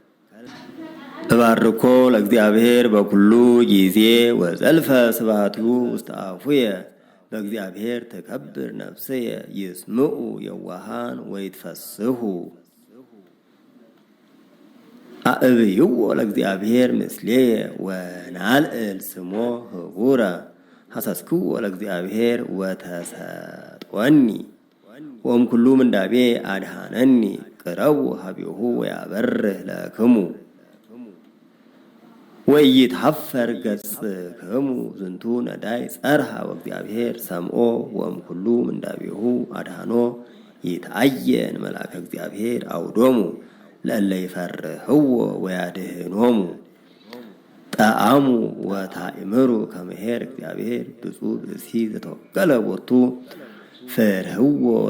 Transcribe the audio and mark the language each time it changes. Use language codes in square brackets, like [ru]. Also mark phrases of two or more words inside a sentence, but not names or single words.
[gez] እባርኮ ለእግዚአብሔር በኩሉ ጊዜ ወዘልፈ ስብሐቲሁ ውስተ አፉየ በእግዚአብሔር ተከብር ነፍስየ ይስምዑ የዋሃን ወይትፈስሑ አእብይዎ ለእግዚአብሔር ምስሌየ ወናልዕል ስሞ ህቡረ ሐሰስክዎ ለእግዚአብሔር ወተሰጦኒ ወእምኩሉ ምንዳቤ አድኀነኒ ቅረቡ ሀቤሁ ወያበርህ ለክሙ ወኢይትሐፈር ገጽክሙ ዝንቱ ነዳይ ጸርሐ ወእግዚአብሔር ሰምዖ ወእምኩሉ ምንዳቤሁ አድኀኖ ይትአየን መልአከ እግዚአብሔር አውዶሙ ለእለ ይፈርህዎ ወያድኅኖሙ ጠአሙ ወታእምሩ ከመ ኄር እግዚአብሔር ብፁዕ ብእሲ ዘተወከለ ቦቱ ፍርህዎ